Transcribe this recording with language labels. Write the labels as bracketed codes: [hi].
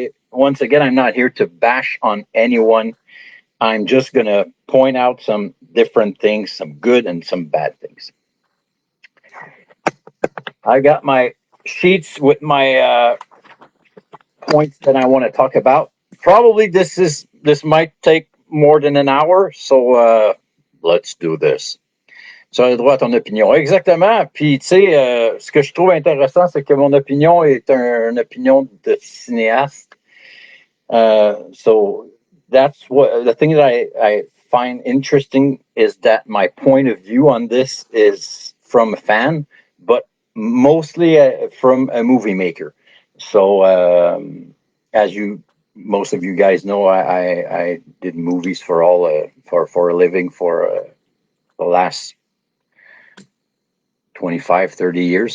[en] Once again, I'm not here to bash on anyone. I'm just going to point out some different things, some good and some bad things. I got my sheets with my points that I want to talk about. Probably this might take more than an hour, so let's do this. [fr] Tu as le droit à ton opinion. Exactement. Puis, tu sais, ce que je trouve intéressant, c'est que mon opinion est une opinion de cinéaste. [en] So, that's the thing that I find interesting is that my point of view on this is from a fan, but mostly from a movie maker. So, as most of you guys know, I did movies for for a living for the last 25, 30 years.